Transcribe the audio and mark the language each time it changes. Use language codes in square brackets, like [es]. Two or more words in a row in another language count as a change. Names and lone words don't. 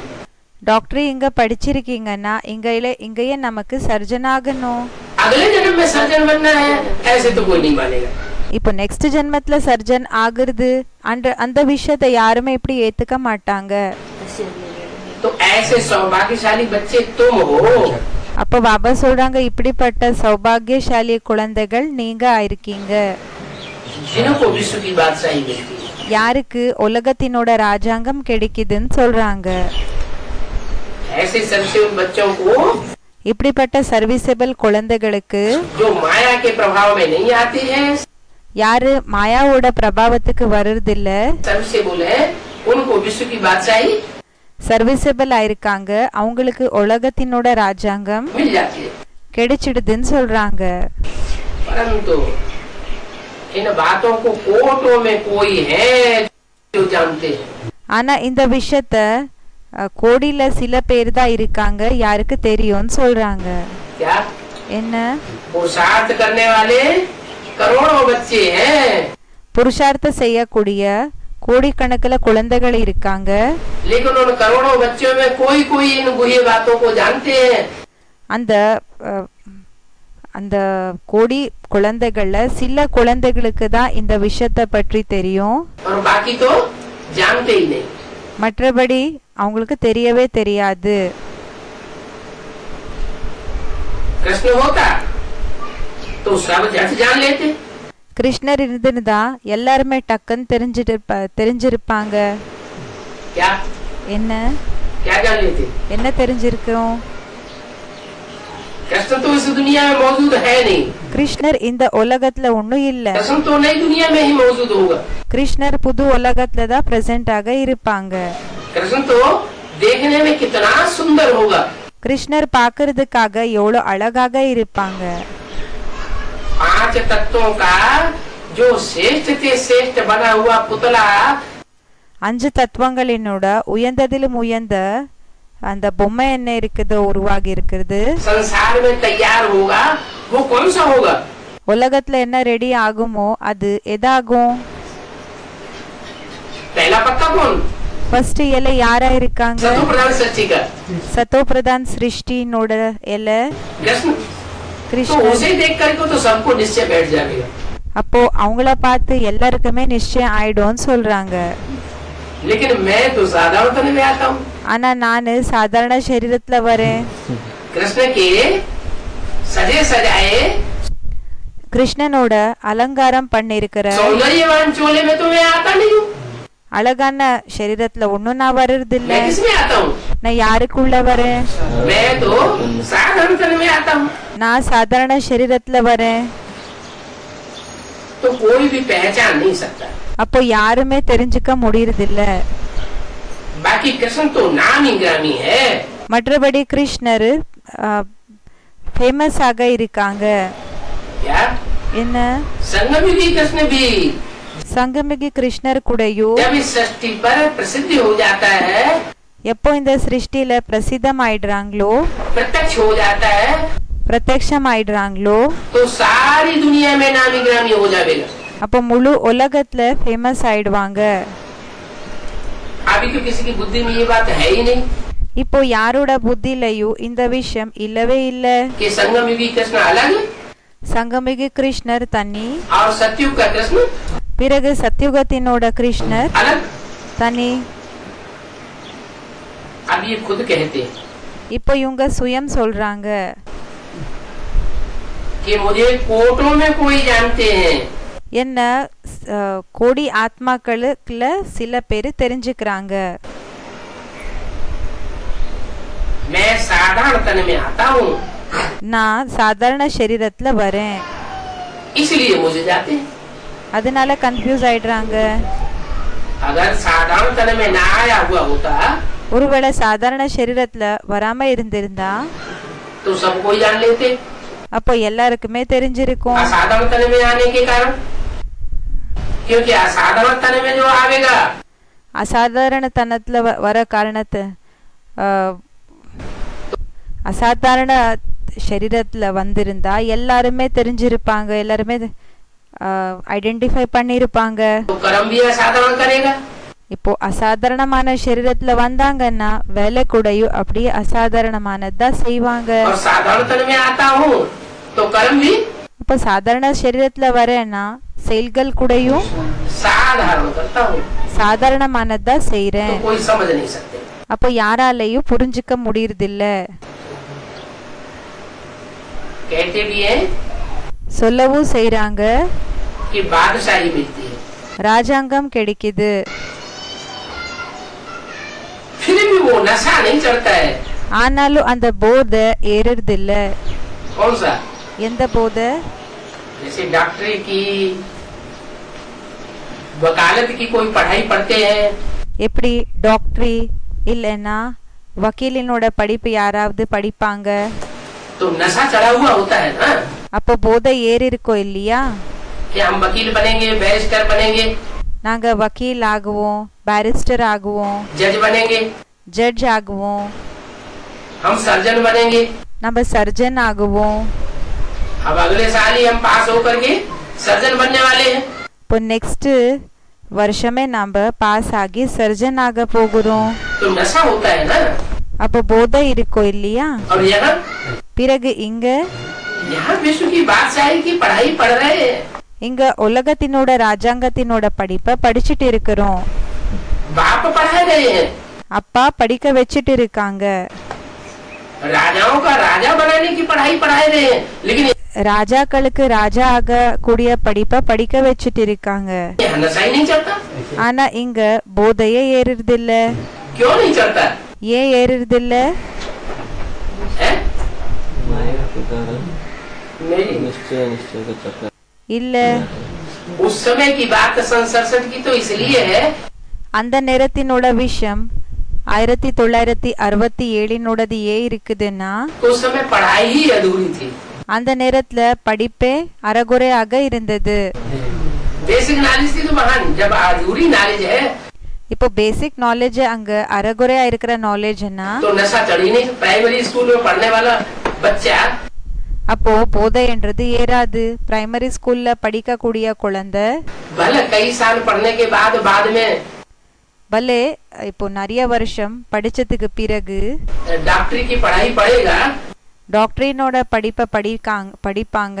[ta] டாக்டர் இங்க படிச்சிருக்கீங்கன்னா இங்கேயே நமக்கு சர்ஜன் ஆகணும். [hi] अगले जन्म में सर्जन बनना है, ऐसे तो कोई नहीं मानेगा। [ta] இப்போ நெக்ஸ்ட் ஜென்மத்துல சர்ஜன் ஆகுறது அந்த விஷயத்தை யாருமே இப்படி ஏத்துக்க மாட்டாங்க. [hi] तो ऐसे सौभाग्यशाली बच्चे तुम हो। [ta] அப்ப பாபா சொல்றாங்க, இப்படிப்பட்ட சௌபாகியசாலி குழந்தைகள் நீங்க ஆயிருக்கீங்க. [hi] जिनको विश्व की बादशाही मिलती है। [ta] யாருக்கு உலகத்தினோட ராஜாங்கம் கிடைக்குதுன்னு சொல்றாங்க. [hi] ऐसे सर्वसेवक बच्चों को [ta] இப்படிப்பட்ட சர்வீசபிள் குழந்தைகளுக்கு [hi] जो माया के प्रभाव में नहीं आते हैं, [ta] யாரு மாயாவோட பிரபாவத்துக்கு வர்றதில்ல, [hi] सर्वसेवक है उनको विश्व की बादशाही [ta] சர்வீசபிள் ஆயிருக்காங்க, அவங்களுக்கு உலகத்தினோட ராஜாங்கம் [hi] मिल जाती है। [ta] கிடைச்சிடுதுன்னு சொல்றாங்க. [hi] परंतु इन बातों को कोटों में कोई है जो जानते हैं। [ta] ஆனா இந்த விஷயத்த கோடியில சில பேர் தான் இருக்காங்க, யாருக்கு தெரியும்னு சொல்றாங்க. [hi] क्या [ta] என்ன? [hi] पुरुषार्थ करने वाले करोड़ों बच्चे हैं, [ta] புருஷார்த்தம் செய்யக்கூடிய கோடிக்கணக்கில் குழந்தைகள் இருக்காங்க. [hi] लेकिन उन करोड़ों बच्चों में कोई कोई इन बुरी बातों को जानते हैं। [ta] அந்த அந்த கோடி குழந்தைகள்ல சில குழந்தைகளுக்கு தான் இந்த விஷயத்தை பற்றி தெரியும், [hi] और बाकी तो जानते ही नहीं। [ta] மற்றபடி அவங்களுக்கு தெரியவே தெரியாது. [hi] कृष्ण होता तो सब झट जान लेते। [ta] கிருஷ்ணர் இருந்திருந்தா எல்லாருமே டக்குன்னு தெரிஞ்சிருப்பாங்க. [hi] क्या [ta] என்ன [hi] क्या जान लेते? [ta] என்ன தெரிஞ்சிருக்கும்? [hi] कृष्ण तो इस दुनिया में मौजूद है नहीं। [ta] கிருஷ்ணர் இந்த உலகத்துல ஒண்ணும் இல்ல. [hi] कृष्ण तो नई दुनिया में ही मौजूद होगा। [ta] கிருஷ்ணர் புது உலகத்துல தான் பிரசன்ட் ஆக இருப்பாங்க. [hi] कृष्ण तो देखने में कितना सुंदर होगा। [ta] கிருஷ்ணர் பாக்குறதுக்காக எவ்வளவு அழகாக இருப்பாங்க. [hi] 5 तत्वों का जो श्रेष्ठ से श्रेष्ठ बना हुआ पुतला [ta] 5 தத்துவங்களினோட உயர்ந்ததிலும் உயர்ந்த அந்த பொம்மை என்ன இருக்குது உருவாகி இருக்குது. [hi] संसार में तैयार होगा वो कौन सा होगा? [ta] உலகத்துல என்ன ரெடி ஆகுமோ அது எதாகும்? [hi] पहला पत्ता कौन? [ta] ஃபர்ஸ்ட் இலை யாரா இருக்காங்க? [hi] सतो प्रधान सृष्टि का [ta] சத்தோ பிரதான் சிருஷ்டினோட இலை [hi] कृष्ण। तो [ta] கிருஷ்ணர். [hi] उसे देख करके तो सबको निश्चय बैठ जाएगा। [ta] அப்போ அவங்கள பார்த்து எல்லாருக்குமே நிச்சயம் ஆயிடும்னு சொல்றாங்க. [hi] लेकिन मैं तो साधारण तन में आता हूँ। [ta] ஆனா நானு சாதாரண சரீரத்துல வரேன். [hi] कृष्ण के सजे सजाए [ta] கிருஷ்ணனோட அலங்காரம் பண்ணிருக்கிற [hi] सौंदर्यवान चोले में तो मैं आता नहीं हूँ। [ta] அழகான சரீரத்துல ஒண்ணும் நான் வர்றது இல்ல. [hi] मैं किसमें आता हूँ? [ta] நான் யாருக்குள்ள வரேன்? [hi] मैं तो साधारण तन में आता हूँ। [ta] நான் சாதாரண சரீரத்துல வரேன். [hi] तो कोई भी पहचान नहीं सकता। [ta] அப்போ யாருமே தெரிஞ்சுக்க முடியறது இல்ல. [hi] बाकी कृष्ण तो नामी ग्रामी है। [ta] மற்றபடி கிருஷ்ணர் ஃபேமஸ் ஆக இருக்காங்க. [hi] क्या [ta] என்ன? [hi] संगमयुगी कृष्ण भी [ta] சங்கமிகி கிருஷ்ணர் கூடயும் [hi] जब इस सृष्टि पर प्रसिद्ध हो जाता है, [ta] எப்போ இந்த சிருஷ்டில பிரசித்தம் ஆயிடுறாங்களோ, [hi] प्रत्यक्ष हो जाता है, [ta] பிரத்யக்ஷம் ஆயிடுறாங்களோ, [hi] तो सारी दुनिया में नामी ग्रामी हो जाएगा। [ta] அப்போ முழு உலகத்துல ஃபேமஸ் ஆயிடுவாங்க. [hi] अभी तो किसी की बुद्धि में ये बात है ही नहीं [ta] இப்போ யாரோட புத்திலையும் இந்த விஷயம் இல்லவே இல்ல. [hi] कि संगमयुगी कृष्ण अलग [ta] சங்கமிகி கிருஷ்ணர் தனி, [hi] और सतयुग का कृष्ण [ta] பிறகு சத்யுகத்தினோட கிருஷ்ணர் [hi] अलग। [ta] தனி. [hi] अब ये खुद कहते हैं [ta] இப்போ இவங்க சுயம் சொல்றாங்க [hi] कि मुझे कोटों में कोई जानते हैं। [ta] என்ன கோடி ஆத்மாக்களுக்குள்ள சில பேர் தெரிஞ்சுக்கிறாங்க. [hi] मैं साधारण तन में आता हूँ, [ta] நான் சாதாரண சரீரத்துல வரேன், [hi] इसलिए मुझे जाते हैं। [ta] அதனால கன்ஃபியூஸ் ஆயிடுறாங்க. [hi] अगर साधारण तन में ना आया हुआ होता [ta] ஒருவேளை சாதாரண சரீரத்துல வராம இருந்திருந்தா [hi] तो सब कोई जान लेते। [ta] அப்போ எல்லாருக்குமே தெரிஞ்சிருக்கும். [hi] असाधारण तन में आने के कारण, क्योंकि असाधारण तन में जो आवेगा [ta] அசாதாரணத்தனத்துல வர காரணத்தை அசாதாரண சரீரத்துல வந்திருந்தா எல்லாருமே தெரிஞ்சிருப்பாங்க, எல்லாருமே ஐடென்டிஃபை பண்ணிருப்பாங்க. [hi] तो कर्म भी असाधारण करेगा। [ta] இப்போ அசாதாரணமான சரீரத்துல வந்தாங்கன்னா வேலை கூடயும் அப்படியே அசாதாரணமானதா செய்வாங்க. [hi] और साधारण तन में आता हूँ तो कर्म भी [ta] இப்போ சாதாரண சரீரத்துல வரேன்னா செயல்கள் கூடயும் [hi] साधारण करता हूँ। [ta] சாதாரணமானதா செய்றேன். [hi] तो कोई समझ नहीं सकते। [ta] அப்போ யாராலையும் புரிஞ்சுக்க முடியறதில்ல. [hi] कहते भी हैं [ta] சொல்லவும் செய்றாங்க, [hi] कि बादशाही मिलती है, [ta] ராஜாங்கம் கிடைக்குது. [hi] फिर भी वो नशा नहीं चढ़ता है। [ta] ஆனாலும் அந்த போதை ஏறுறதில்ல. [hi] कौन सा? [ta] எந்த போதை? [hi] जैसे डॉक्टरी की, वकालत की कोई पढ़ाई पढ़ते हैं, [ta] எப்படி டாக்டரி இல்லைன்னா வக்கீலினோட படிப்பு யாராவது படிப்பாங்க. [hi] तो नशा चढ़ा हुआ होता है ना, [ta] அப்போ போதை ஏறி இருக்கோம் இல்லையா. [hi] कि हम वकील बनेंगे, बैरिस्टर बनेंगे, [ta] நாங்க வக்கீல் ஆகுவோம், बैरिस्टर ஆகுவோம், [hi] जज बनेंगे, [ta] ஜட்ஜ் ஆகுவோம், [hi] हम सर्जन बनेंगे. [ta] நம்ம சர்ஜன் ஆகுவோம். [hi] अब अगले साल ही हम पास होकर के सर्जन बनने वाले हैं. [ta] இப்போ நெக்ஸ்ட் வருஷமே நம்ம பாஸ் ஆகி சர்ஜன் ஆக போகிறோம். [hi] तो नशा होता है ना. [ta] அப்போ போதை இருக்கோம் இல்லையா. [hi] और यहाँ [ta] பிறகு இங்க [hi] विश्व की बादशाही की पढ़ाई पढ़ रहे हैं. [ta] இங்க உலகத்தினோட ராஜாங்கத்தினோட படிப்பை படிச்சுட்டு இருக்கிறோம். [hi] बाप पढ़ा रहे हैं, [ta] அப்பா படிக்க வச்சுட்டு இருக்காங்க. [hi] राजाओं का राजा बनाने की पढ़ाई पढ़ा रहे हैं, लेकिन [ta] ராஜாக்களுக்கு ராஜா ஆக கூடிய படிப்பை படிக்க வச்சுட்டு இருக்காங்க. [hi] यहाँ नशा ही नहीं चलता. [ta] ஆனா இங்க போதையே ஏறுறது இல்ல. [hi] क्यों नहीं चलता [ta] ஏன் ஏறுறது இல்ல. [hi] है? [ta] இல்ல [hi] उस समय की बात सन 67 की तो इसलिए है, [ta] அந்த நேரத்தினோட விஷயம் 1967 ஏன் இருக்குதுன்னா [hi] तो उस समय पढ़ाई ही अधूरी थी. [ta] அந்த நேரத்துல படிப்பே அறகுறையாக இருந்தது. [en] basic knowledge [hi] थी तो महान. जब अधूरी नॉलेज है [ta] இப்போ [en] basic knowledge [ta] அங்க அறகுறையா இருக்கிற நாலேஜ்னா [hi] तो नशा चढ़ ही नहीं. [en] primary school [hi] में पढ़ने वाला बच्चा [ta] அப்போ போதைன்றது ஏறாது. [en] primary school [ta] படிக்க கூடிய குழந்தை [hi] भले कई साल पढ़ने के बाद में [ta] பலே இப்போ நிறைய வருஷம் படிச்சதுக்கு பிறகு [hi] डॉक्टरी की पढ़ाई पढ़ेगा, [ta] டாக்டரினோட படிப்பை படிப்பாங்க.